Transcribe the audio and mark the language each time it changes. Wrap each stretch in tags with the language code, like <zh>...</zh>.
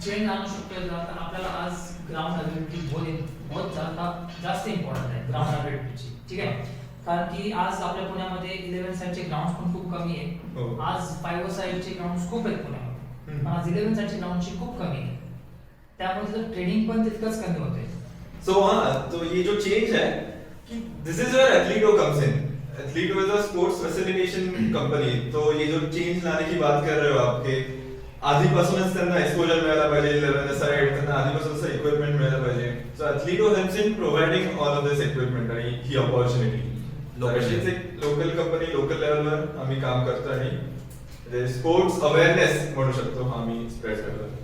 <mr>Change आणू शकतो तर आपल्याला आज ग्राउंड अबिलिटी बहुत जास्त इम्पॉर्टंट आहे, ग्राउंड अबिलिटीची. ठीक आहे, कारण की आज आपल्या पुण्यामध्ये 11 साइडचे ग्राउंड पण खूप कमी आहे. आज 5 साइडचे ग्राउंड खूप आहेत पुण्यामध्ये, पण आज 11 साइडचे ग्राउंडची खूप कमी आहे, त्यामुळे ट्रेनिंग पण तितकंच कमी होते.</mr> <hi>सो तो ये जो चेंज है कि</hi> <en>This is where Athleto comes in. Athleto is a sports facilitation company.</en> <hi>तो ये जो चेंज लाने की बात कर रहे हो आपके,</hi> <mr>आधीपासूनच त्यांना एक्सपोजर मिळायला पाहिजे, 11 साइड त्यांना आधीपासूनच इक्विपमेंट मिळायला पाहिजे.</mr> <en>so Athleto helps in providing all of this equipment</en> <mr>आणि ही</mr> <en>Opportunity.</en> <mr>अशीच एक लोकल कंपनी लोकल लेवलवर आम्ही काम करतो आणि स्पोर्ट्स अवेअरनेस म्हणू शकतो आम्ही स्प्रेड करतो.</mr>